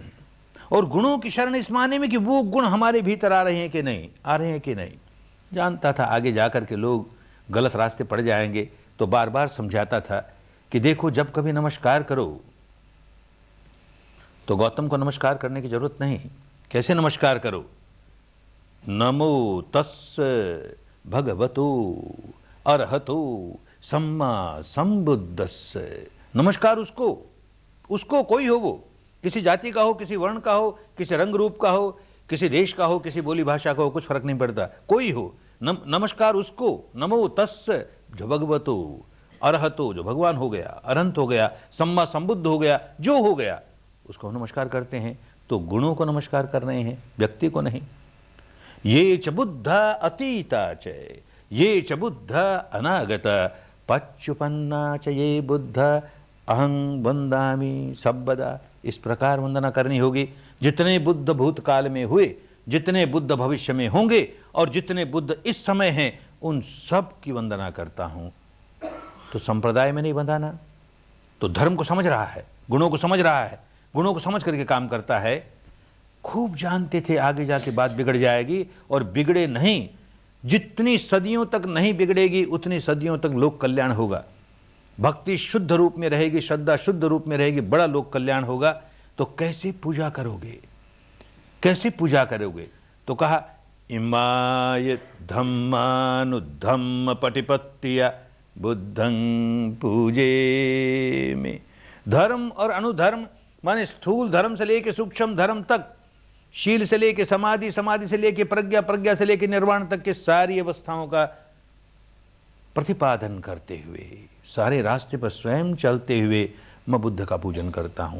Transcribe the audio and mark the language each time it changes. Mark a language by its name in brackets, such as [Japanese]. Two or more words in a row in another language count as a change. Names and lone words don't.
[Hindi] और गुणों की शरण इस माने में कि वो गुण हमारे भीतर आ रहे हैं कि नहीं, आ रहे हैं कि नहीं। जानता था आगे जाकर के लोग गलत रास्ते पड़ जाएंगे, तो बार बार समझाता था कि देखो जब कभी नमस्कार करो तो गौतम को नमस्कार करने की जरूरत नहीं। कैसे नमस्कार करो? [Pali] नमो तस्स भगवतो अरहतो सम्मा संबुद्धस्स। [Hindi] नमस्कार उसको कोई हो, वो किसी जाति का हो, किसी वर्ण का हो, किसी रंग रूप का हो, किसी देश का हो, किसी बोली भाषा का हो, कुछ फर्क नहीं पड़ता, कोई हो। नमस्कार उसको। [Pali] नमो तस्स जो भगवतो अरहतो, [Hindi] जो भगवान हो गया, अनंत हो गया, सम्मा संबुद्ध हो गया, जो हो गया उसको नमस्कार करते हैं। तो गुणों को नमस्कार कर रहे हैं, व्यक्ति को नहीं। [Pali] ये च बुद्ध अतीता च ये च बुद्ध अनागत पच्युपन्ना च ये बुद्ध अहं वंदामि सर्वदा। [Hindi] इस प्रकार वंदना करनी होगी। जितने बुद्ध भूतकाल में हुए, जितने बुद्ध भविष्य में होंगे और जितने बुद्ध इस समय हैं, उन सब की वंदना करता हूं। तो संप्रदाय में नहीं बंधाना, तो धर्म को समझ रहा है, गुणों को समझ रहा है, गुणों को समझ करके काम करता है। खूब जानते थे आगे जाके बात बिगड़ जाएगी, और बिगड़े नहीं। जितनी सदियों तक नहीं बिगड़ेगी उतनी सदियों तक लोक कल्याण होगा। भक्ति शुद्ध रूप में रहेगी, श्रद्धा शुद्ध रूप में रहेगी, बड़ा लोक कल्याण होगा। तो कैसे पूजा करोगे, कैसे पूजा करोगे? तो कहा [Pali] इमाय धम्मानुधम्म पटिपत्तिया बुद्धं पूजे में। [Hindi] धर्म और अनुधर्म माने स्थूल धर्म से लेके सूक्ष्म धर्म तक, शील से लेके समाधि, समाधि से लेके प्रज्ञा, प्रज्ञा से लेके निर्वाण तक के सारी अवस्थाओं का प्रतिपादन करते हुए, सारे रास्ते पर स्वयं चलते हुए मैं बुद्ध का पूजन करता हूं।